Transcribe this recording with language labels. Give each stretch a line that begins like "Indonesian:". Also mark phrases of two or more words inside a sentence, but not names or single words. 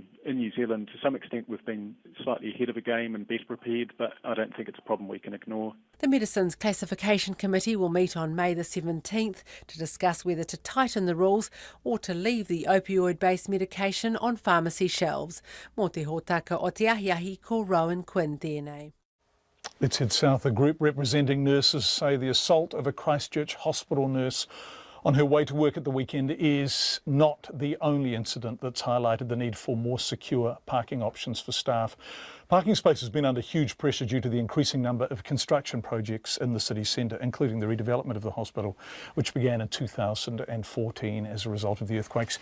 English: In New Zealand, to some extent, we've been slightly ahead of the game and better prepared, but I don't think it's a problem we can ignore. The Medicines Classification Committee will meet on May the 17th to discuss whether to tighten the rules or to leave the opioid-based medication on pharmacy shelves.
Māori: Mō te hōtaka o te ahiahi ko Rowan Quinn tēnei.
English: Let's head south. A group representing nurses say the assault of a Christchurch hospital nurse on her way to work at the weekend is not the only incident that's highlighted the need for more secure parking options for staff. Parking space has been under huge pressure due to the increasing number of construction projects in the city centre, including the redevelopment of the hospital, which began in 2014 as a result of the earthquakes.